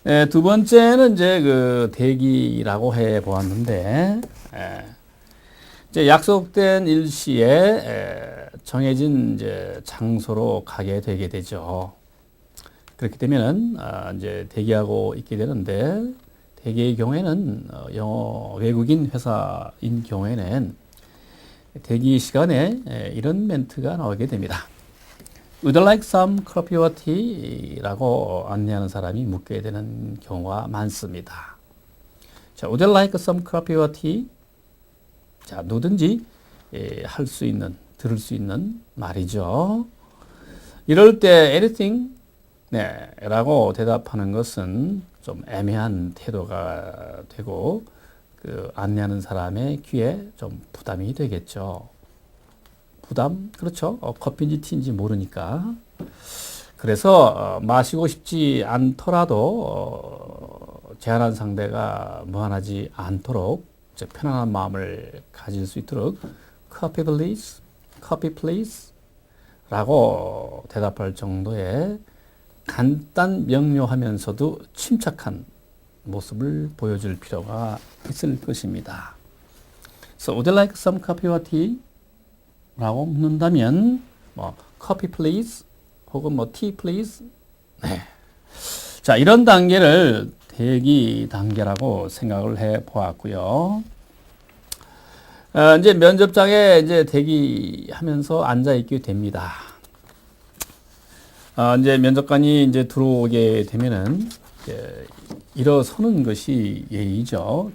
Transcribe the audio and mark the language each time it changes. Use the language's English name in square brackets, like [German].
[Korean] 두 번째는 이제 그 대기라고 해 보았는데, 이제 약속된 일시에 정해진 이제 장소로 가게 되게 되죠. 그렇게 되면은 이제 대기하고 있게 되는데, 대기의 경우에는 영어 외국인 회사인 경우에는 대기 시간에 이런 멘트가 나오게 됩니다. [English] Would you like some coffee or tea? [Korean] 라고 안내하는 사람이 묻게 되는 경우가 많습니다. [English] 자, Would you like some coffee or tea? [Korean] 자, 누구든지 할 수 있는, 들을 수 있는 말이죠. 이럴 때 anything? 네, 라고 대답하는 것은 좀 애매한 태도가 되고, 그 안내하는 사람의 귀에 좀 부담이 되겠죠. 부담? 그렇죠. 커피인지 티인지 모르니까. 그래서 마시고 싶지 않더라도 제안한 상대가 무한하지 않도록 편안한 마음을 가질 수 있도록 [English] Coffee please, coffee please [Korean] 라고 대답할 정도의 간단 명료하면서도 침착한 모습을 보여줄 필요가 있을 것입니다. [English] So, would you like some coffee or tea? [Korean] 라고 묻는다면, [English] coffee please, 혹은 tea please. [Korean] 네. 자, 이런 단계를 대기 단계라고 생각을 해 보았고요. 이제 면접장에 이제 대기하면서 앉아 있게 됩니다. 이제 면접관이 이제 들어오게 되면은 이제 일어서는 것이 예의죠.